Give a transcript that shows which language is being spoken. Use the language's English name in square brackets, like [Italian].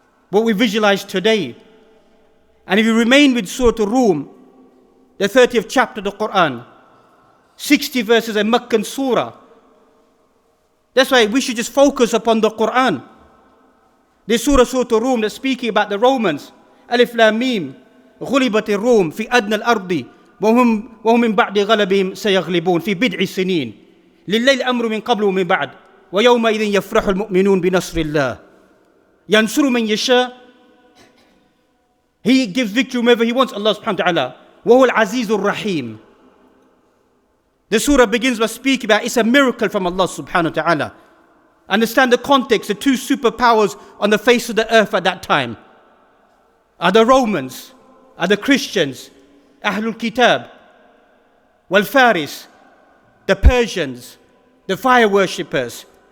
[English] What we visualize today. And if you remain with Surah Rum, the 30th chapter of the Quran, 60 verses, a Meccan surah. That's why we should just focus upon the Quran. This surah, Surah Rum, that's speaking about the Romans. [Arabic] Alif Lam Mim, غُلِبَتِ الروم في أدنى الأرض وهم من بعد غلبهم سيغلبون في بضع سنين لله الأمر من قبل ومن بعد ويومئذ يفرح المؤمنون بنصر الله ينصر من يشاء. [English] He gives victory whomever he wants, Allah subhanahu wa ta'ala. [Arabic] وهو العزيز الرحيم. [English] The surah begins by speaking about it's a miracle from Allah subhanahu wa ta'ala. Understand the context, the two superpowers on the face of the earth at that time are the Romans, are the Christians, Ahlul Kitab, wal Faris, the Persians, the fire worshippers.